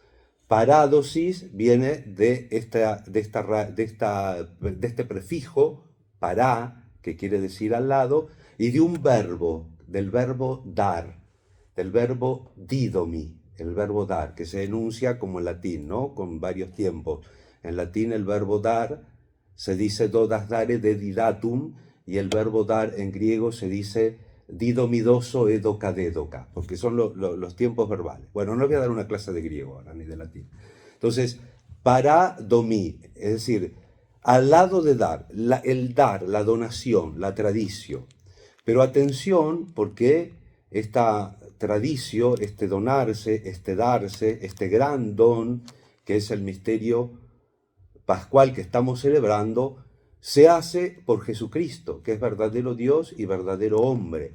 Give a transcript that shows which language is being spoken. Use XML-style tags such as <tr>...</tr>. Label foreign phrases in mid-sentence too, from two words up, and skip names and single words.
<es>Parádosis viene de este prefijo, para, que quiere decir al lado, y de un verbo, del verbo dar, del verbo didomi, el verbo dar, que se enuncia como en latín, ¿no? Con varios tiempos. En latín el verbo dar se dice</es> <la>dodas dare de didatum,</la> <es>y el verbo dar en griego se dice didomidoso edoca dedoca, porque son los tiempos verbales. Bueno, no voy a dar una clase de griego ahora, ni de latín. Entonces, para domi, es decir, al lado de dar, el dar, la donación, la tradición. Pero atención, porque esta tradición, este donarse, este darse, este gran don, que es el misterio pascual que estamos celebrando, se hace por Jesucristo, que es verdadero Dios y verdadero hombre.</es>